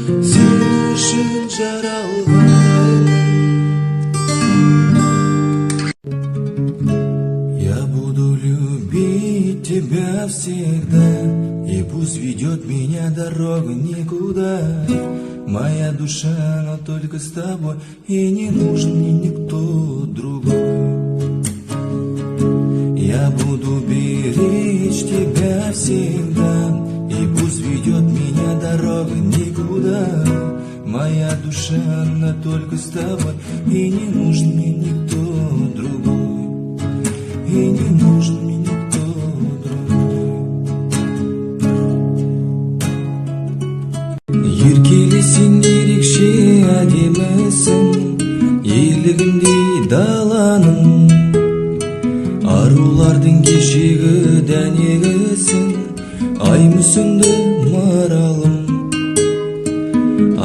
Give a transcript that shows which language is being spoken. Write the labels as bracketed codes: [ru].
[kk] Сен үшін жаралғандаймын. [ru] Я буду любить тебя всегда, и пусть ведет меня дорога никуда. Моя душа, она только с тобой, и не нужен мне никто другой. Я буду беречь тебя всегда, и пусть ведет меня дорога никуда. Моя душа, она только с тобой, и не нужен мне никто другой. И не нужен мне никто другой. [kk] Еркелі сен ерекше әдемісің, елігіндей даланың. Арулардың кешегі дәнегісің, ай мүсінді маралым.